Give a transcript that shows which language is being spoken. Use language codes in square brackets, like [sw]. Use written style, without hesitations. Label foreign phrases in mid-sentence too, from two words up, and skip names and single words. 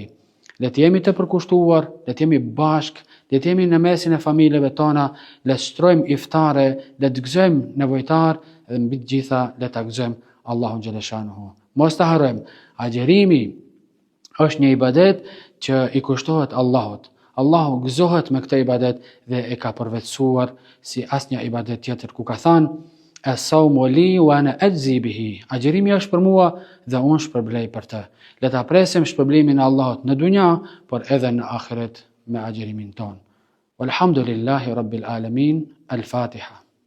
[sq] Le të jemi të përkushtuar, le të jemi bashk, le të jemi në mesin e familjeve tona, le të shtrojmë iftare, le të gëzojmë nevojtar dhe mbi të gjitha le ta gëzojmë Allahun xhaleshanuhu. Mos ta harrojmë, agjerimi është një ibadet që i kushtohet Allahut. Allahu gëzohet me këtë ibadet dhe e ka përvetësuar si asnjë ibadet tjetër ku ka thënë [ar] الصوم لي وأنا أجزي به. [sq] Agjerimi është për mua dhe unë shpërblej për të. Le ta presim shpërblimin e Allahut në dunja, por edhe në ahiret me agjerimin ton. [ar] والحمد لله رب العالمين. Al-Fatiha.